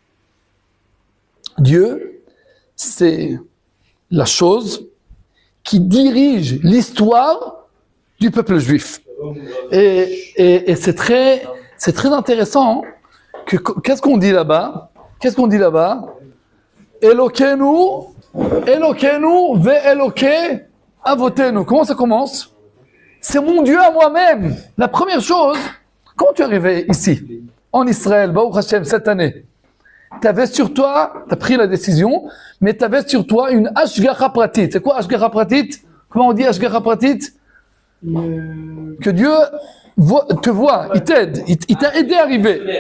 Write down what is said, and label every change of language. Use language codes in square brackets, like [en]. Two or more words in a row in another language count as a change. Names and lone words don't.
[fr] Dieu, c'est la chose qui dirige l'histoire du peuple juif. Et c'est très intéressant. Qu'est-ce qu'on dit là-bas? [he] אלוקינו ואלוקי אבותינו. [fr] Comment ça commence? C'est mon Dieu à moi-même. La première chose, quand tu es arrivé ici, en Israël, [he] ברוך השם, [fr] cette année, tu avais sur toi, tu as pris la décision, mais tu avais sur toi une [he] השגחה פרטית. [fr] C'est quoi [he] השגחה פרטית? [fr] Comment on dit [he] השגחה פרטית? [fr] Que Dieu te voit, il t'aide, il t'a aidé à arriver.